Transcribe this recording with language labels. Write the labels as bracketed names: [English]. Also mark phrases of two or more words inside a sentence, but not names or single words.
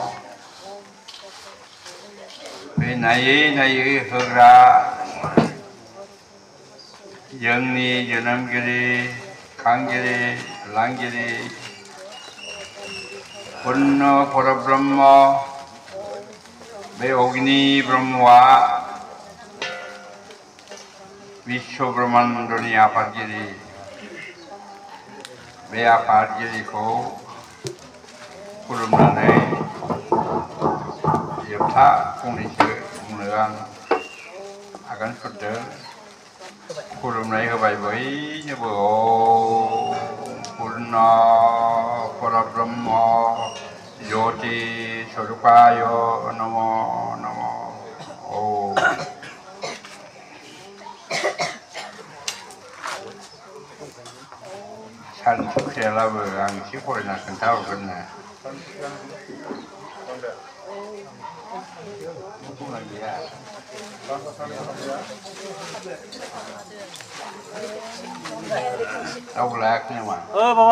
[Bodo] बे नायै होग्रा जोंनि जोनोमगिरि खांगिरि लांगिरि [Sanskrit] पुर्ण परब्रह्म [Bodo] बे अग्नि ब्रह्मआ विश्व ब्रह्मांडनि आफादगिरि। बे आफादगिरिखौ खुलुमनानै जोबथा फंनैसो बुंनो आं आगान सुरदों। खुलुमनाय होबाय बयनोबो। [Sanskrit] ओम पुर्ण परब्रह्म ज्योति स्वरूपाय नमो नमः। [Bodo] ओम सानसुफियालाबो आं एसे फरायना खोन्थाहरगोन ना। रावबो लायाखै नामा? बाबा